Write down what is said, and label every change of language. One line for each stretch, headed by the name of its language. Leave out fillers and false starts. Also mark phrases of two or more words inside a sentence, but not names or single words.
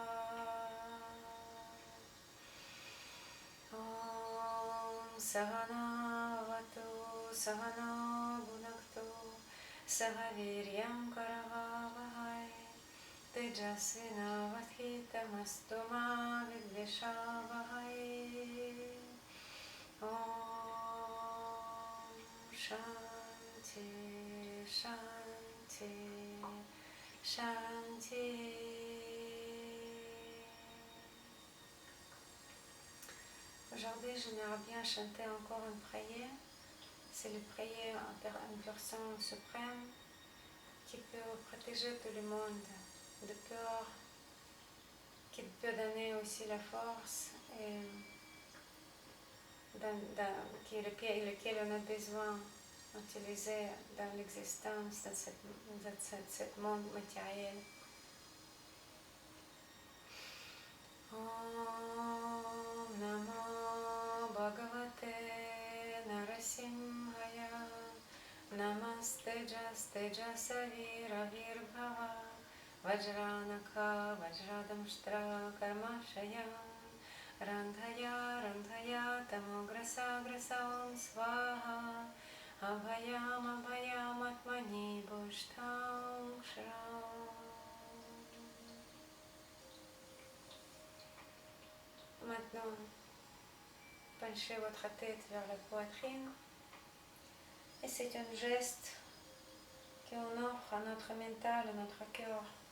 Sanskrit: Om Sahana Vatu Sahana Bhunaktu Sahaviryam Karavavahai Tejasvinavadhitamastu ma vidvishavahai. Om Shanti Shanti Shanti.
French: Aujourd'hui, j'aimerais bien chanter encore une prière. C'est la prière en personne suprême qui peut protéger tout le monde de peur, qui peut donner aussi la force et lequel on a besoin d'utiliser dans l'existence, dans ce monde matériel.
Sanskrit: Om Namo Bhagavate Narasimhaya. Namastejastejasavirabhava Vajranaka Vajradamshtra Karmashaya Randhaya Randhaya Tamograsa Grasam Svaha Abhayam Abhayam Atmani Bhushtam Shram.
French: Maintenant, penchez votre tête vers la poitrine. Et c'est un geste qu'on offre à notre mental, à notre cœur.